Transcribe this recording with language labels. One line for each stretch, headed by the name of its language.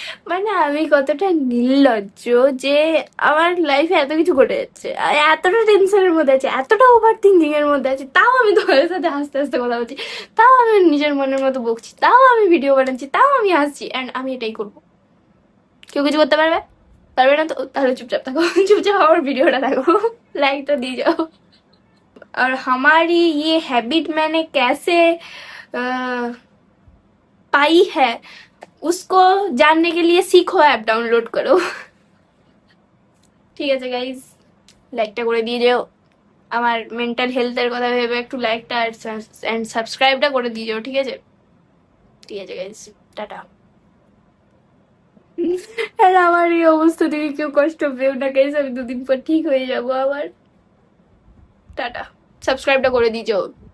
Bangla: মানে আমি কতটা নির্লজ্জ যে আমার লাইফে এত কিছু ঘটে যাচ্ছে, আর এতটা টেনশনের মধ্যে আছে, এতটা ওভার থিঙ্কিং এর মধ্যে আছে, তাও আমি তোমাদের সাথে হাসতে হাসতে কথা বলছি, তাও আমি নিজের মনের মতো বকছি, তাও আমি ভিডিও বানাচ্ছি, তাও আমি হাসছি, অ্যান্ড আমি এটাই করবো। কেউ কিছু করতে পারবে? পারবে না তো তাহলে চুপচাপ থাকো, চুপচাপ আমার ভিডিওটা দেখো,
Hindi: लाइक तो दी जाओ। और हमारी ये हैबिट मैंने कैसे अ, पाई है, उसको जानने के लिए सीखो, ऐप डाउनलोड करो।
Bangla: ঠিক আছে গাইজ, লাইকটা করে দিয়ে যেও। আমার মেন্টাল হেলথের কথা ভেবে একটু লাইকটা অ্যান্ড সাবস্ক্রাইবটা করে দিয়ে যাও, ঠিক আছে? ঠিক আছে গাইজ, টাটা। আর আমার এই অবস্থা থেকে কেউ কষ্ট পেও না গাইজ, আমি 2 দিন পর ঠিক হয়ে যাবো আবার। টাটা। সাবস্ক্রাইবটা করে দিয়ে যাও।